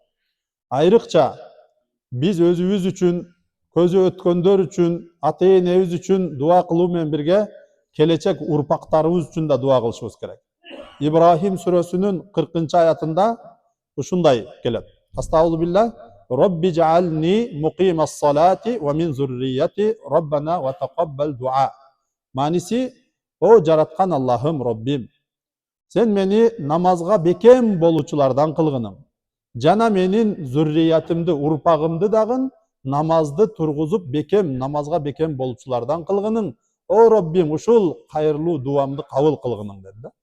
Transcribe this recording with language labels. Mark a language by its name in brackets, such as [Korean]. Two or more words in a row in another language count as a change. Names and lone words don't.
[Kyrgyz] Айрыкча биз өзүбүз үчүн, көзү өткөндөр үчүн, ата-энебиз үчүн дуа кылуу менен бирге келечек урпактарыбыз үчүн да дуа кылышыбыз керек. Ибрахим сүрөсүнүн 40-аятында ушундай келет. [Arabic] أستغفر الله رب اجعلني مقيم الصلاة ومن ذريتي ربنا وتقبل دعاء. [Kyrgyz] Маниси, о жараткан Аллахым, Роббим, сен мени намазга бекем болуучулардан кылгының. Жана менин зурриятымды, урпагымды дагы намазды тургузуп бекем, намазга бекем болуучулардан кылгының. О Роббим, ушул кайырлуу дуамды кабыл кылгының деди да.